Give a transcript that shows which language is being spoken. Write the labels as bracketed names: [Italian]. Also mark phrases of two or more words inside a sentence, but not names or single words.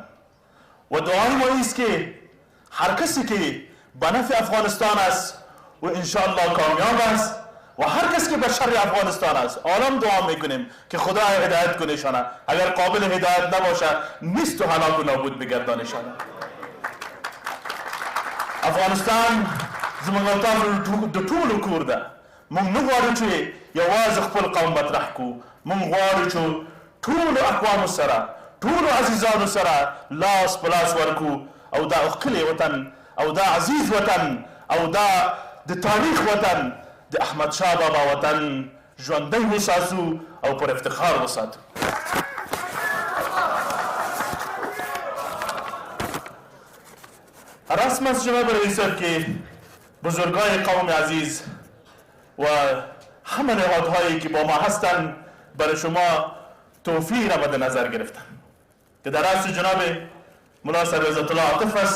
[Persian] و دعای ما ایست که هر کسی که به نفع افغانستان است و انشاءالله کامیاب است و هر کس که به شر افغانستان است عالم دعا میکنیم که خدا هدایت کنه شانه، اگر قابل هدایت نباشه نیست و هلاک و نابود بگردانه شانه. [Pashto] افغانستان زمونږ د ټولو کور ده. موږ نه غواړو چې یوازې خپل قوم مطرح کړو، موږ غواړو چې ټولو اقوامو سره ټولو عزیزانو سره لاس په لاس ورکړو او دا ښکلی وطن او دا عزیز وطن او دا د تاریخ وطن د احمد شاه بابا وطن ژوندی وساتو او پر افتخار وساتو. [Persian] رسم است جناب رئیس صاحب که بزرگان قوم عزیز و همه نهادهایی که با ما هستند برای شما توفیق را مد نظر گرفتن که در رأس جناب ملا صاحب عزت الله عاطف است.